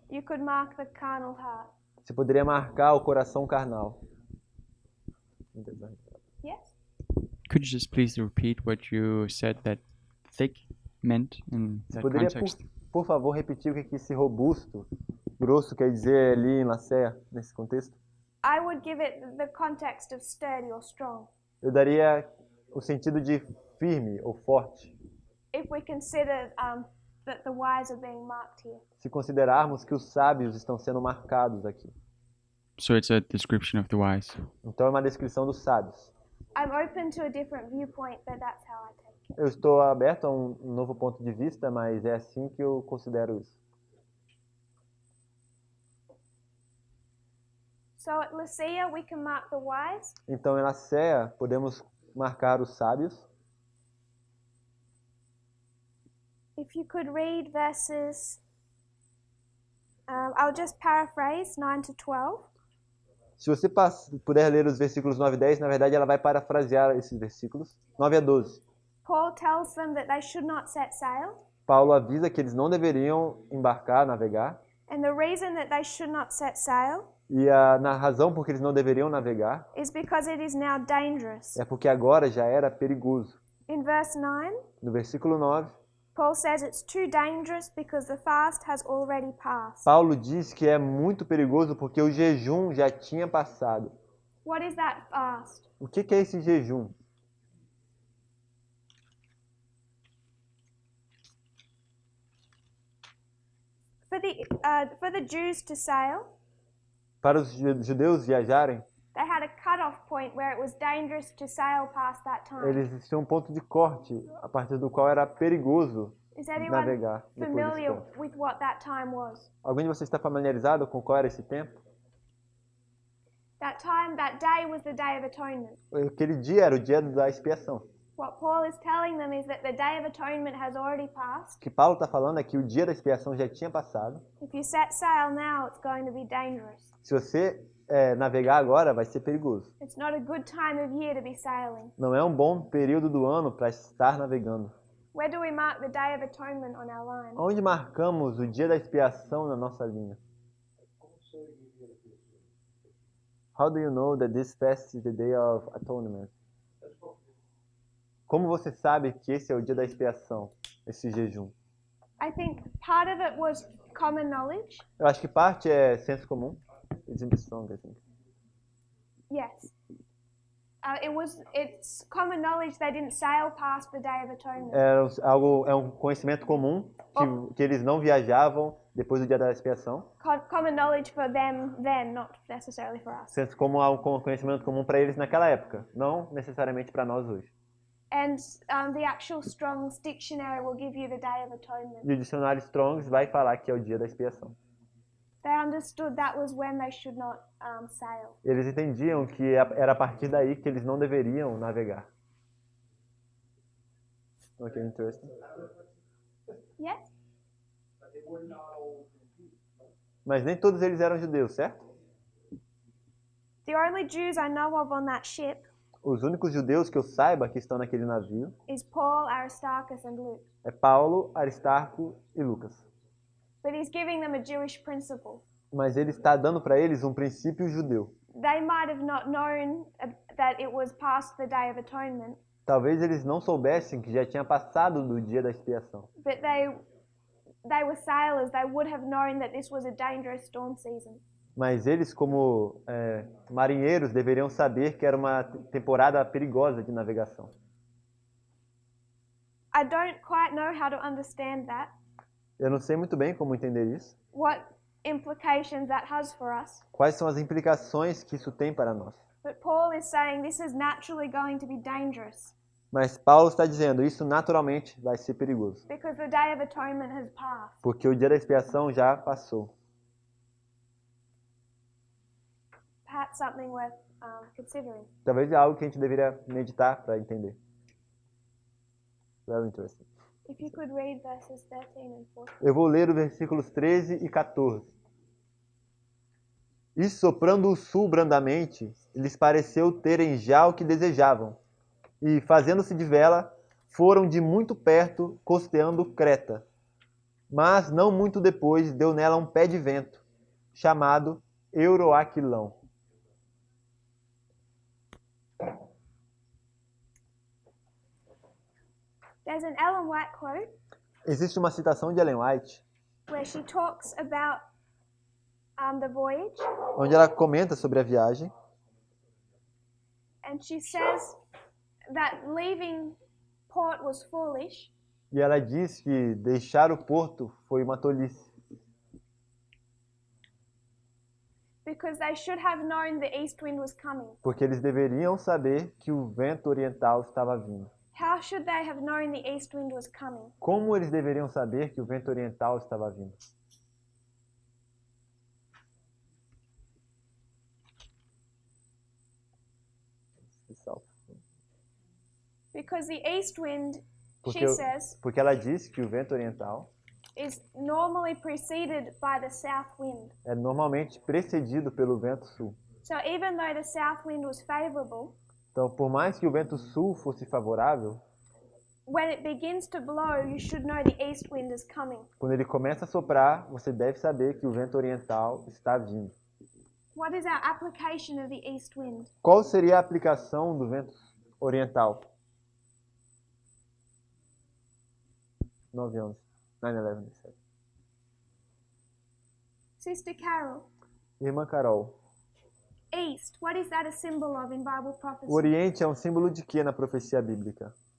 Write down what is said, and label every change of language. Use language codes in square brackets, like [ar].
[en] you could mark the carnal heart. [pt] Você poderia marcar o coração carnal. [en] Yes? Could you just please repeat what you said that thick meant in [pt] Você poderia, [en] context? [pt] por favor, repetir o que esse robusto, grosso quer dizer ali em Laceia, nesse contexto? [en] I would give it the context of sturdy or strong. [pt] Eu daria o sentido de firme ou forte, [en] If we consider that the wise are being marked here. [pt] se considerarmos que os sábios estão sendo marcados aqui. [en] So it's a description of the wise. [pt] Então é uma descrição dos sábios. [en] I'm open to a different viewpoint, but that's how I take it. [pt] Eu estou aberto a um novo ponto de vista, mas é assim que eu considero isso. [en] So at Laceia, we can mark the wise. [pt] Então, em Laceia, podemos marcar os sábios. [en] If you could read verses, I'll just paraphrase 9 to 12. [pt] Se você puder ler os versículos 9 e 10, na verdade ela vai parafrasear esses versículos. 9 a 12. [en] Paul tells them that they should not set sail. [pt] Paulo avisa que eles não deveriam embarcar, navegar. [en] And the reason that they should not set sail [pt] E na razão por que eles não deveriam navegar [en] is because it is now dangerous. [pt] é porque agora já era perigoso. [en] In verse 9, [pt] No versículo 9, [en] Paul says it's too dangerous because the fast has already passed. [pt] Paulo diz que é muito perigoso porque o jejum já tinha passado. [en] What is that fast? [pt] O que é esse jejum? [en] For the Jews to sail, [pt] Para os judeus viajarem, [en] they had a cut-off point where it was dangerous to sail past that time. [pt] eles tinham um ponto de corte a partir do qual era perigoso [en] Is anyone [pt] navegar depois desse [en] familiar [pt] ponto. [en] with what that time was? [pt] Alguém de vocês está familiarizado com qual era esse tempo? [en] That time, that day was the Day of Atonement. [pt] Aquele dia era o dia da expiação. [en] What Paul is telling them is that the Day of Atonement has already passed. [pt] O que Paulo está falando é que o dia da expiação já tinha passado. [en] If you set sail now, it's going to be dangerous. [pt] Se você navegar agora, vai ser perigoso. [en] It's not a good time of year to be sailing. [pt] Não é um bom período do ano para estar navegando. [en] Where do we mark the Day of Atonement on our line? [pt] Onde marcamos o dia da expiação na nossa linha? [en] How do you know that this fast is the day of atonement? [pt] Como você sabe que esse é o dia da expiação, esse jejum? [en] I think part of it was common knowledge. [pt] Eu acho que parte é senso comum. [en] It's in the song, I think. Yes. It's common knowledge they didn't sail past the Day of Atonement. [pt] É um conhecimento comum que eles não viajavam depois do dia da expiação. [en] Common knowledge for them then, not necessarily for us. [pt] Senso comum é um conhecimento comum para eles naquela época, não necessariamente para nós hoje. [en] And the actual Strong's dictionary will give you the Day of Atonement. [pt] E o dicionário Strong's vai falar que é o dia da expiação. [en] They understood that was when they should not sail. [pt] Eles entendiam que era a partir daí que eles não deveriam navegar. [en] Ok, interesting. Yes? [pt] Mas nem todos eles eram judeus, certo? [en] The only Jews I know of on that ship [pt] Os únicos judeus que eu saiba que estão naquele navio is Paul, Aristarchus, and Luke. é Paulo, Aristarco e Lucas. [en] But he's giving them a Jewish principle. [pt] Mas ele está dando para eles um princípio judeu. [en] They might have not known that it was past the Day of Atonement, [pt] Talvez eles não soubessem que já tinha passado do dia da expiação. [en] but they were sailors. They would have known that this was a dangerous storm season. [pt] Mas eles, como marinheiros, deveriam saber que era uma temporada perigosa de navegação. [en] I don't quite know how to understand that, [pt] Eu não sei muito bem como entender isso. [en] what implications that has for us. [pt] Quais são as implicações que isso tem para nós? [en] But Paul is saying this is naturally going to be dangerous [pt] Mas Paulo está dizendo, isso naturalmente vai ser perigoso. [en] because the Day of Atonement has passed. [pt] Porque o dia da expiação já passou. [en] Perhaps something worth considering. [pt] Talvez é algo que a gente deveria meditar para entender. [en] Very interesting. If you could read verses 13 and 14. [pt] Eu vou ler os versículos 13 e 14. E soprando o sul brandamente, lhes pareceu terem já o que desejavam. E, fazendo-se de vela, foram de muito perto, costeando Creta. Mas, não muito depois, deu nela um pé de vento, chamado Euroaquilão. [en] There's an Ellen White quote [pt] Existe uma citação de Ellen White, [en] where she talks about the voyage, [pt] onde ela comenta sobre a viagem, [en] and she says that leaving port was foolish [pt] e ela diz que deixar o porto foi uma tolice, [en] because they should have known the east wind was coming. [pt] porque eles deveriam saber que o vento oriental estava vindo. [en] How should they have known the east wind was coming? [pt] Como eles deveriam saber que o vento oriental estava vindo? [en] Because the east wind, [pt] Porque, [en] she says, [pt] porque ela diz que o vento oriental [en] is normally preceded by the south wind. [pt] é normalmente precedido pelo vento sul. [en] So even though the south wind was favorable, [pt] Então, por mais que o vento sul fosse favorável, [en] when it begins to blow, you should know the east wind is coming. [pt] quando ele começa a soprar, você deve saber que o vento oriental está vindo. [en] What is our application of the east wind? [pt] Qual seria a aplicação do vento oriental? [en] 9/11. 9/11. Sister Carol, [pt] Irmã Carol, [en] east, what is that a symbol of in Bible [pt] o [en] prophecy? [pt] Oriente é um símbolo de quê na profecia bíblica?